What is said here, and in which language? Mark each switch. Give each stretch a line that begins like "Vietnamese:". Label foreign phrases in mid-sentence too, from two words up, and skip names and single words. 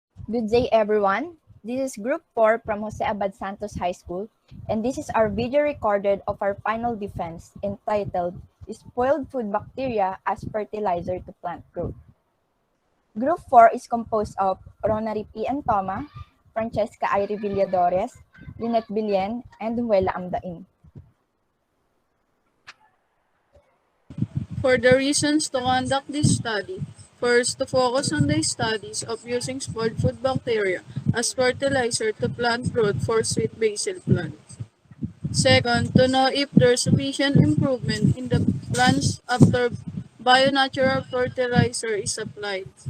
English: Good day, everyone. This is Group 4 from Jose Abad Santos High School, and this is our video recorded of our final defense entitled Spoiled Food Bacteria as Fertilizer to Plant Growth. Group 4 is composed of RONARIE P. ENTOMA, FRANCHESKA IREE VILLADORES, LYNET BILLEN, and JUELA AMDAIN. For the reasons to conduct this study, first, to focus on the studies of using spoiled food bacteria as fertilizer to plant growth for sweet basil plants. Second, to know if there's sufficient improvement in the plants after bio-natural fertilizer is applied.